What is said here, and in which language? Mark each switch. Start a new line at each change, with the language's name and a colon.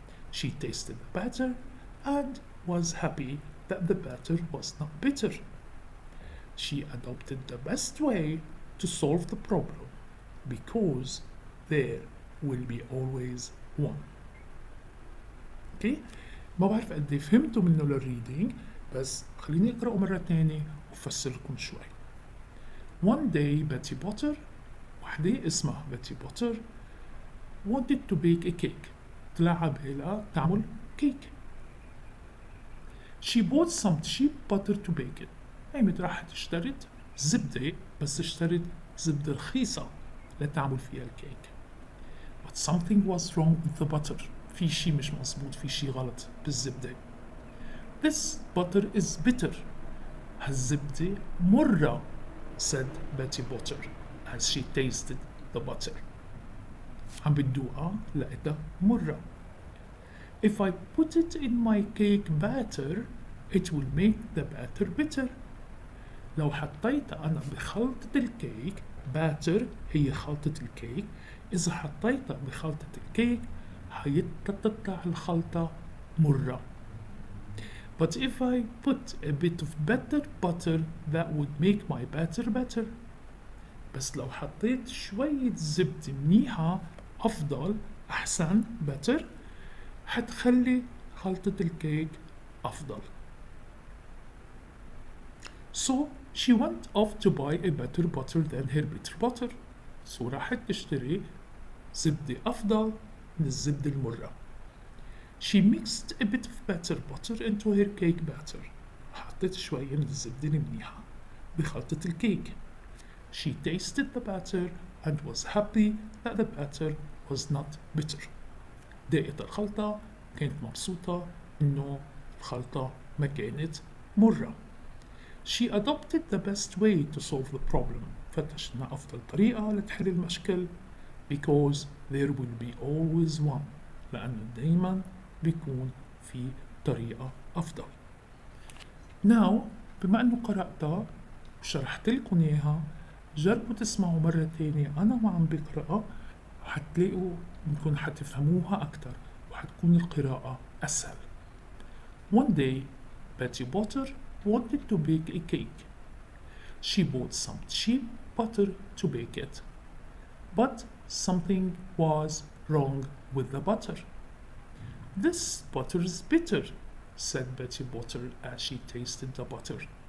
English: She tasted the batter and was happy that the batter was not bitter. She adopted the best way to solve the problem because there will be always one. Okay?
Arabic: ما بعرف قد ايه فهمتوا منه للريدينج، بس خليني اقرأه مرة تانية وفسر لكم شوي.
English: One day Betty Potter,
Arabic: وحدة اسمها
English: Betty Potter, wanted to bake a cake.
Arabic: طلع بالها تعمل كيك.
English: She bought some cheap butter to bake it.
Arabic: قامت راحت اشترت زبدة، بس اشترت زبدة رخيصة لتعمل فيها الكيك.
English: But something was wrong with the butter.
Arabic: في شي مش مظبوط، في شي غلط بالزبدة.
English: This butter is bitter.
Arabic: هالزبدة مرة,
English: said Betty Potter as she tasted the butter.
Arabic: عم بتدوقها لقيتها مرة.
English: If I put it in my cake batter, it will make the batter bitter.
Arabic: لو حطيتها أنا بخلطة الكيك، batter هي خلطة الكيك، إذا حطيتها بخلطة الكيك هيتطلع الخلطة مرة.
English: But if I put a bit of better butter, that would make my batter better.
Arabic: بس لو حطيت شوية زبدة منيحة أفضل، أحسن، better، حتخلي خلطة الكيك أفضل.
English: So she went off to buy a better butter than her bitter butter.
Arabic: So راحت تشتري زبدة أفضل من الزبدة المرة.
English: She mixed a bit of better butter into her cake batter.
Arabic: حطت شوية من الزبدة المنيحة بخلطة الكيك.
English: She tasted the batter and was happy that the batter was not bitter.
Arabic: دقت الخلطة، كانت مبسوطة إنه الخلطة ما كانت مرة.
English: She adopted the best way to solve the problem.
Arabic: فتشنا أفضل طريقة لتحل المشكل.
English: Because there will be always one.
Arabic: لأنه دايما بيكون في طريقة أفضل. Now بما أنه قرأتها وشرحت لكم إياها، جربوا تسمعوا مرة تانية أنا وعم بقرأ، حتلاقوا ممكن حتفهموها أكتر وحتكون القراءة أسهل.
English: One day Betty Potter wanted to bake a cake. She bought some cheap butter to bake it. But something was wrong with the butter. This butter is bitter, said Betty Potter as she tasted the butter.